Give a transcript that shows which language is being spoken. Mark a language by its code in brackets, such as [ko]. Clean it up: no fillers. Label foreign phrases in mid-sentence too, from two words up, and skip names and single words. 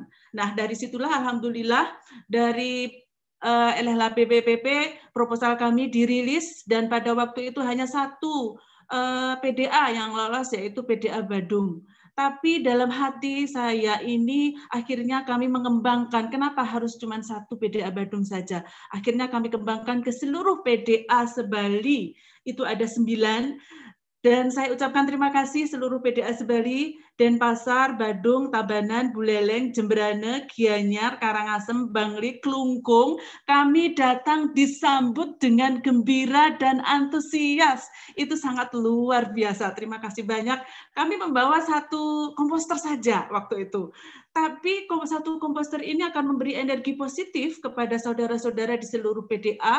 [id] Nah, dari situlah alhamdulillah dari LLHPPP proposal kami dirilis dan pada waktu itu hanya satu PDA yang lolos, yaitu PDA Badung. Tapi dalam hati saya ini akhirnya kami mengembangkan, kenapa harus cuma satu PDA Badung saja? Akhirnya kami kembangkan ke seluruh PDA se-Bali, itu ada 9. Dan saya ucapkan terima kasih seluruh PDA se-Bali, Denpasar, Badung, Tabanan, Buleleng, Jemberane, Gianyar, Karangasem, Bangli, Klungkung. Kami datang disambut dengan gembira dan antusias. Itu sangat luar biasa. Terima kasih banyak. Kami membawa satu komposter saja waktu itu. Tapi satu komposter ini akan memberi energi positif kepada saudara-saudara di seluruh PDA.